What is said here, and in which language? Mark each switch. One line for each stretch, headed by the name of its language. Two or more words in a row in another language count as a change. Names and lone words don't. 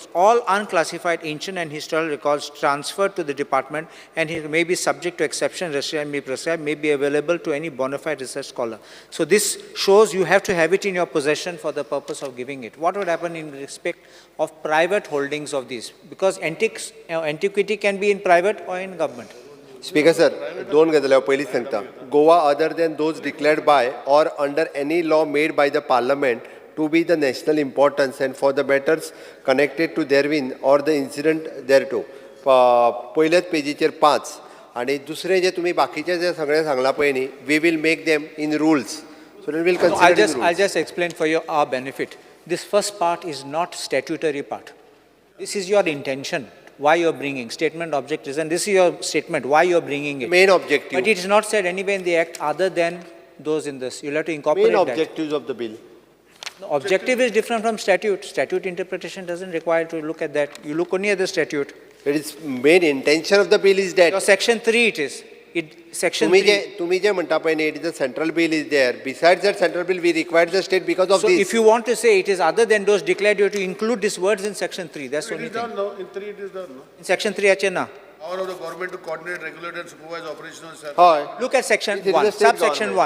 English: All unclassified ancient and historical records transferred to the department and it may be subject to exception, restriction may be prescribed, may be available to any bona fide research scholar. So this shows you have to have it in your possession for the purpose of giving it. What would happen in respect of private holdings of these? Because antiquity can be in private or in government. Speaker sir,
Konkani: दोन गजाली पहिली सांगता.
English: Goa other than those declared by or under any law made by the parliament to be the national importance and for the matters connected to therein or the incident thereto.
Konkani: पहिल्याच पेजीचेर 5 आणि दुसरे जे तुम्ही बाकीचे जे सगळे सांगला पळय न्ही,
English: we will make them in rules. So we will consider in rules. I'll just explain for our benefit. This first part is not statutory part. This is your intention, why you're bringing statement, object, reason. This is your statement, why you're bringing it. Main objective. But it is not said anywhere in the act other than those in this. You'll have to incorporate Main that. objectives of the bill. No, objective is different from statute. Statute interpretation doesn't require to look at that. You look only at the statute. It is main intention of the bill is that. Your section 3 it is. Section 3.
Konkani: तुम्ही जे म्हणता पळय न्ही,
English: it is a central bill is there. Besides that central bill, we require the state because of So this. if you want to say it is other than those declared, you have to include these words in section 3. That's the only thing. In 3 it is done, no? In section 3, achena. Power of the government to coordinate, regulate and supervise operational service. Look at section 1, subsection 1.